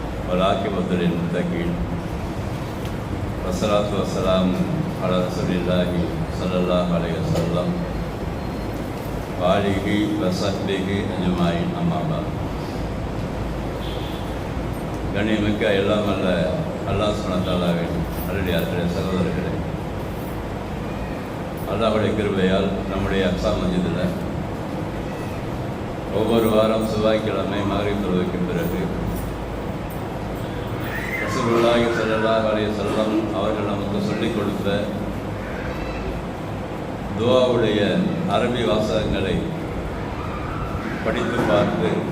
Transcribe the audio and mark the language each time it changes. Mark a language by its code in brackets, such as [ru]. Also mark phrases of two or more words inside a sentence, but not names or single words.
[ar] والعاقبة للمتقين والصلاة والسلام على رسول الله صلى الله عليه وسلم وآله وصحبه أجمعين أما بعد. [ta] கண்ணியமிக்க எல்லாம் அல்ல அல்லாஹ் [ar] سبحانه وتعالى [ta] நல்லடியார்களே, சகோதரர்களே, அல்லாஹ்வுடைய கிருபையால் நம்முடைய அக்ஸா மஸ்ஜிதில் ஒவ்வொரு வாரம் செவ்வாய்க்கிழமை மக்ரிப் தொழுகைக்கு பிறகு [ar] رسول الله صلى الله عليه وسلم [ta] அவர்கள் நமக்கு சொல்லிக் கொடுத்த துஆவுடைய அரபி வாசகங்களை படித்து பார்த்து